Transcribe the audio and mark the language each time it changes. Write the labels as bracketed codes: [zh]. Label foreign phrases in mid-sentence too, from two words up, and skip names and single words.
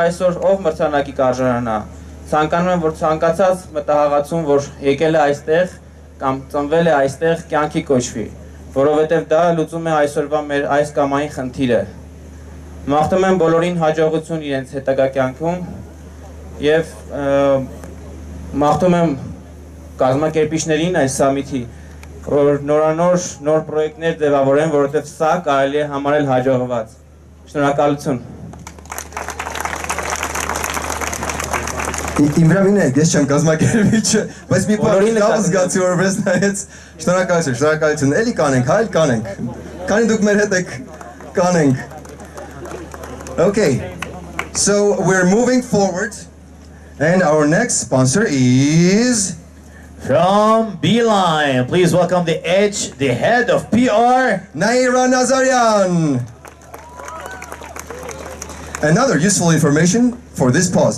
[hy] այսօր ով մրցանակի կարժանանա, ցանկանում եմ, որ ցանկացած մտահղացում, որ եկել է այստեղ կամ ծնվել է այստեղ, կյանքի կոչվի, որովհետև դա լուծում է այսօրվա մեր այս կամ այն խնդիրը։ Մաղթում եմ բոլորին հաջողություն իրենց հետագա կյանքում եւ մաղթում եմ կազմակերպիչներին այս սամիթի, որ նորանոր նոր պրոյեկտներ ձևավորեն, որովհետև սա կարելի է համարել հաջողված։ Շնորհակալություն։ Իմրամին է, ես չեմ կազմակերպիչը, բայց մի պար լավ զգացի որպես նայեց, շնորհակալություն, էլի կանենք, կանենք, քանի դուք մեր հետ եք, կանենք։ Okay. [en] So we're moving forward, and our next sponsor is from Beeline. Please welcome the head of PR, Naira Nazarian. Another useful information for this pause.